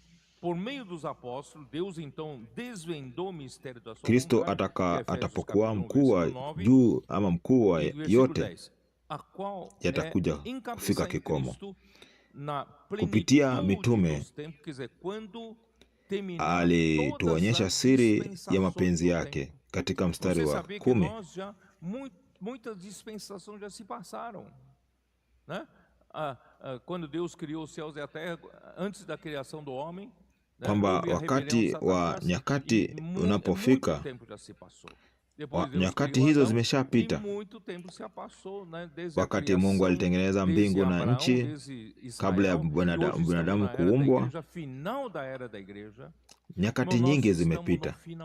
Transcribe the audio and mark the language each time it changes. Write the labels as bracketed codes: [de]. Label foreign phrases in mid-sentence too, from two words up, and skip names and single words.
[sw] Kristo atapokuwa mkuu wa juu ama mkuu wa yote, yatakuja kufika kikomo. Kupitia mitume alituonyesha siri ya mapenzi yake katika mstari wa 10. [pt] Muitas dispensações já se passaram, né? Quando Deus criou os céus e a terra, antes da criação do homem, [sw] kwamba wakati wa nyakati unapofika, nyakati hizo zimeshapita. Wakati Mungu alitengeneza mbingu na nchi, kabla ya binadamu kuumbwa, nyakati nyingi zimepita.